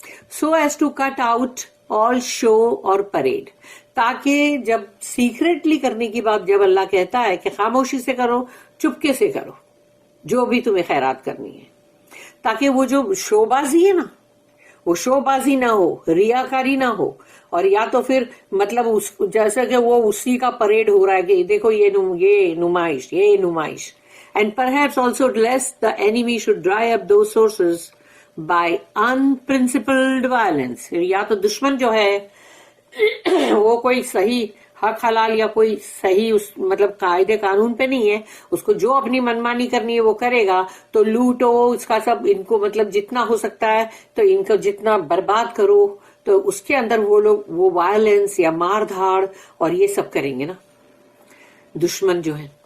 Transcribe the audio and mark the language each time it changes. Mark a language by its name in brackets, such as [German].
[English] so as to cut out all show اور parade, [Urdu] تاکہ جب سیکریٹلی کرنے کی بات جب اللہ کہتا ہے کہ خاموشی سے کرو، چپکے سے کرو جو بھی تمہیں خیرات کرنی ہے، تاکہ وہ جو شو بازی ہے نا وہ شو بازی نہ ہو، ریاکاری نہ ہو، اور یا تو پھر مطلب جیسا کہ وہ اسی کا پریڈ ہو رہا ہے کہ دیکھو یہ نمائش. [English] And perhaps also lest the enemy should dry up those sources by unprincipled violence. [Urdu] یا تو دشمن جو ہے وہ کوئی صحیح حق حلال یا کوئی صحیح اس مطلب قاعدے قانون پہ نہیں ہے، اس کو جو اپنی منمانی کرنی ہے وہ کرے گا. تو لوٹو اس کا سب، ان کو مطلب جتنا ہو سکتا ہے تو ان کو جتنا برباد کرو، تو اس کے اندر وہ لوگ وہ وائلنس یا مار دھاڑ اور یہ سب کریں گے نا دشمن جو ہے.